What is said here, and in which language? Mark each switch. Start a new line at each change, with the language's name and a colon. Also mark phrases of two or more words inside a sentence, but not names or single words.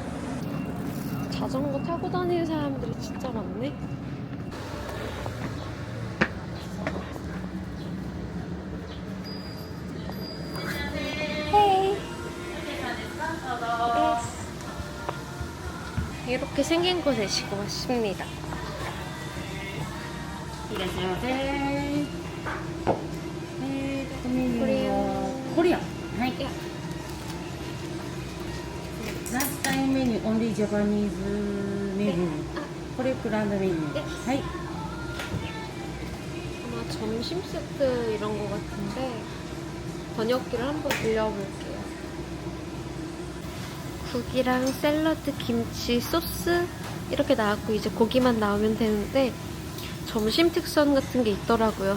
Korean: 자전거 타고 다니는 사람들이 진짜 많네. 헤이. 이렇게 생긴 곳에 지금 왔습니다.
Japanese: いらっしゃいませ。メニューはコリアン。はい。いや
English: lunchtime menu, only Japanese menu.
Japanese: これ
English: planned menu.
Japanese: はい。
Korean: 아마 점심 세트 이런 거 같은데 번역기를 한번 빌려볼게요. 국이랑 샐러드, 김치, 소스 이렇게 나왔고 이제 고기만 나오면 되는데 점심 특선 같은 게 있더라고요.